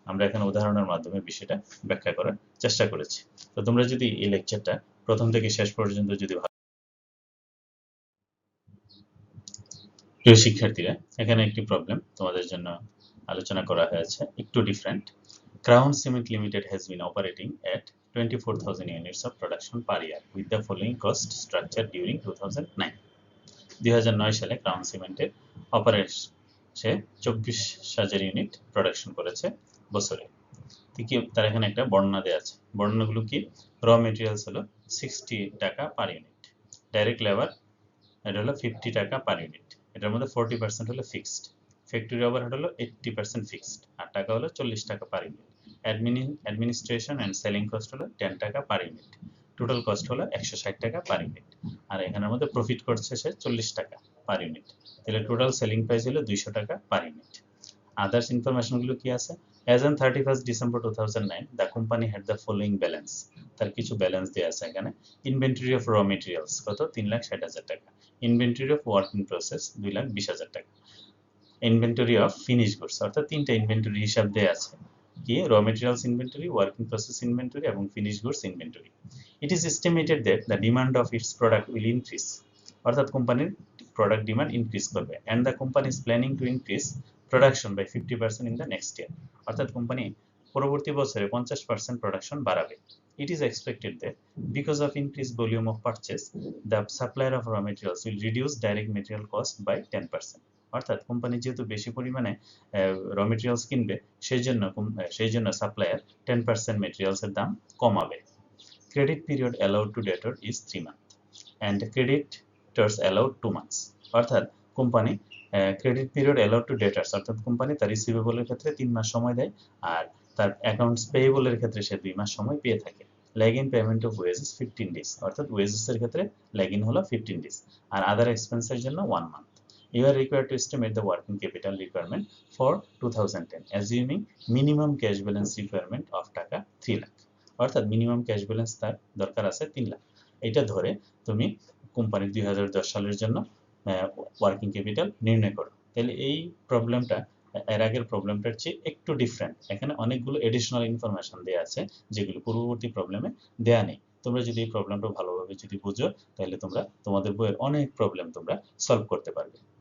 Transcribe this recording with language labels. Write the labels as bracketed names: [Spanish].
[Bangla] আমরা এখানে উদাহরণের মাধ্যমে বিষয়টা ব্যাখ্যা করার চেষ্টা করেছি। তো তোমরা যদি এই লেকচারটা প্রথম থেকে শেষ পর্যন্ত যদি প্রিয় শিক্ষার্থীরা, এখানে একটি প্রবলেম তোমাদের জন্য আলোচনা করা হয়েছে, একটু different. [English] Crown Cement Limited has been operating at 24,000 units of production per year with the following cost structure during 2009. [Bangla] 2009 সালে ক্রাউন সিমেন্টের অপারেশন সে 24,000 ইউনিট প্রোডাকশন করেছে বছরে। কি তার এখানে একটা বর্ণনা দেওয়া আছে। বর্ণনাগুলো কি? র মেটেরিয়ালস হলো 60 টাকা পার ইউনিট, ডাইরেক্ট লেবার এটা হলো 50 টাকা পার ইউনিট, এটার মধ্যে 40% হলো ফিক্সড, ফ্যাক্টরি ওভারহেড হলো 80% ফিক্সড, আর টাকা হলো 40 টাকা per unit. Administration and selling cost হলো 10 টাকা পার ইউনিট, টোটাল কস্ট হলো 160 টাকা পার ইউনিট, আর এখানের মধ্যে প্রফিট করছে সে 40 টাকা পার ইউনিট। তাহলে টোটাল সেলিং প্রাইস হলো 200 টাকা পার ইউনিট। আদার্স ইনফরমেশনগুলো কি আছে? [English] As on 31st December 2009, the company had the following balance. [Bangla] তার কিছু ব্যালেন্স দেওয়া আছে এখানে। ইনভেন্টরি অফ র মেটেরিয়ালস কত? 3,60,000 টাকা। Inventory of work in process 2,20,000 টাকা। ইনভেন্টরি অফ ফিনিশ গুডস, অর্থাৎ তিনটা ইনভেন্টরি হিসাব দেওয়া আছে। কি? Raw materials inventory, work in process inventory এবং finish goods inventory. [English] it is estimated that the demand of its product will increase, [Bangla] অর্থাৎ কোম্পানির প্রোডাক্ট ডিমান্ড ইনক্রিজ করবে, [English] and the company is planning to increase production by 50% in the next year, [Bangla] অর্থাৎ company পরবর্তী বছরে 50% production বাড়াবে। [English] It is expected that because of increased volume of purchase, the supplier of raw materials will reduce direct material cost by 10%. [Bangla] অর্থাৎ company যেহেতু বেশি পরিমাণে raw materials কিনবে, সেই জন্য সাপ্লায়ার 10% মেটেরিয়ালসের দাম কমাবে। [English] credit period allowed to debtor is 3 months and creditors allowed 2 months, [Bangla] অর্থাৎ company [English] credit period allowed to debtors, [Bangla] অর্থাৎ কোম্পানি তার রিসিভেবলের ক্ষেত্রে 3 মাস সময় দেয়, আর তার অ্যাকাউন্টস পেয়েবলের ক্ষেত্রে সে 2 মাস সময় পেয়ে থাকে। [English] lag in payment of wages 15 days, [Bangla] অর্থাৎ ওয়েজেসের ক্ষেত্রে ল্যাগ ইন হলো 15 days, আর আদার এক্সপেন্সের জন্য 1 month. [English] You are required to estimate the working capital requirement for 2010, assuming minimum cash balance requirement of [Bangla] টাকা 3 লাখ, অর্থাৎ মিনিমাম ক্যাশ ব্যালেন্স তার দরকার আছে 3 লাখ। এটা ধরে তুমি কোম্পানির 2010 সালের জন্য ওয়ার্কিং ক্যাপিটাল নির্ণয় করো। তাহলে এই প্রবলেমটা এর আগের প্রবলেমটার চেয়ে একটু ডিফারেন্ট। এখানে অনেকগুলো এডিশনাল ইনফরমেশন দেওয়া আছে যেগুলো পূর্ববর্তী প্রবলেমে দেয়া নেই। তোমরা যদি এই প্রবলেমটা ভালোভাবে যদি বুঝো, তাহলে তোমরা তোমাদের বইয়ের অনেক প্রবলেম তোমরা সলভ করতে পারবে।